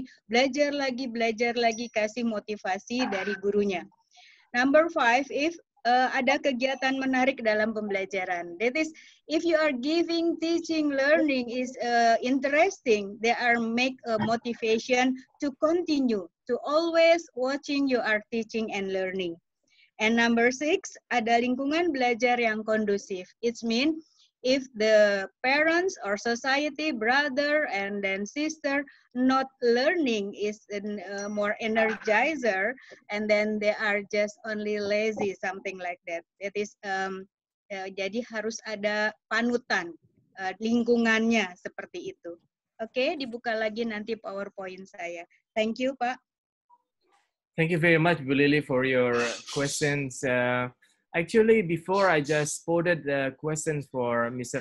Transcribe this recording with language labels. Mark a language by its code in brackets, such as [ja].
[id] Jadi belajar lagi, kasih motivasi dari gurunya. [en] Number 5, if [id] ada kegiatan menarik dalam pembelajaran. [en] That is, if you are giving, teaching, learning is interesting, they are make a motivation to continue, to always watching you are teaching and learning. And number 6, [id] ada lingkungan belajar yang kondusif. [en] It means if the parents or society, brother and then sister, not learning is more energizer, and then they are just only lazy, something like that. That is, [id] jadi harus ada panutan lingkungannya seperti itu. Oke, dibuka lagi nanti PowerPoint saya. [en] Thank you, Pak. Thank you very much, Bu Lily, for your questions. Actually, before I just spotted the questions for Mr.